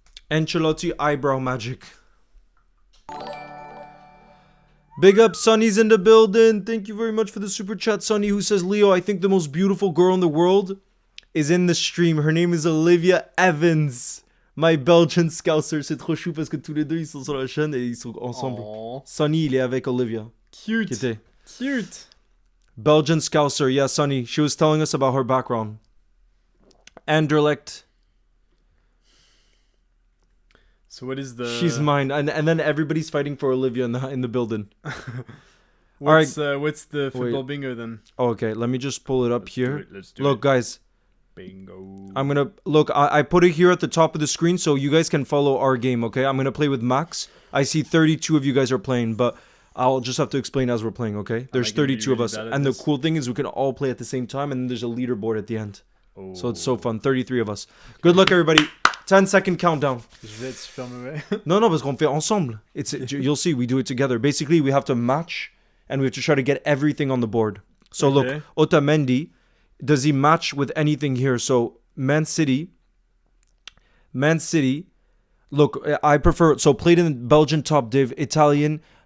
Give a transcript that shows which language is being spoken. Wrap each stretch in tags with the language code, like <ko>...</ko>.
<en>Ancelotti eyebrow magic. Big up, Sonny's in the building. Thank you very much for the super chat, Sonny, who says, Leo, I think the most beautiful girl in the world is in the stream. Her name is Olivia Evans. My Belgian Scouser.</en> <fr>C'est trop chou parce que tous les deux, ils sont sur la chaîne et ils sont ensemble. Aww. Sonny, il est avec Olivia.</fr> <en>Cute.</en> <fr>Qui était.</fr> <en>Cute. Belgian Scouser. Yeah, Sonny. She was telling us about her background. Anderlecht. So what is the... She's mine. And then everybody's fighting for Olivia in the building. What's the football bingo then? Oh, okay, let me just pull it up here. Let's do Look, it. guys. Bingo. I'm going to... Look, I put it here at the top of the screen so you guys can follow our game, okay? I'm going to play with Max. I see 32 of you guys are playing, but I'll just have to explain as we're playing, okay? There's 32 of us. And the cool thing is we can all play at the same time, and then there's a leaderboard at the end. Oh. So it's so fun. 33 of us. Good luck, everybody. 10-second countdown.</en> <fr>Je vais être super mauvais. No, parce qu'on fait ensemble.</fr> <en>You'll see, we do it together. Basically, we have to match, and we have to try to get everything on the board. So Okay. look, Otamendi, does he match with anything here? So Man City. Look, I prefer, so played in Belgian top div, Italian.</en>